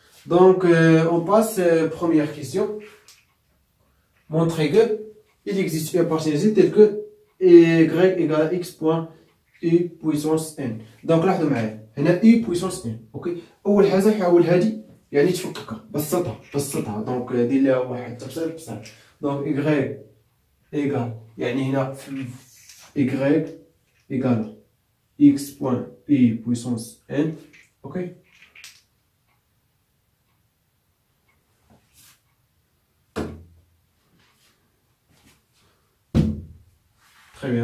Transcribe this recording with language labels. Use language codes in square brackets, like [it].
[fr] Donc on passe première question. Montrer que il existe une appartenance telle que y égale à x point u puissance n. Donc [ar] لاحظوا معايا هنا [fr] u puissance n. [ar] اوكي، اول حاجه حاول هذه يعني تفككها بسطها دونك دير لها واحد التبسيط بسيط. [fr] دونك y égale [ar] يعني هنا [fr] y égale x point u puissance n. [ar] اوكي، [fr] très bien.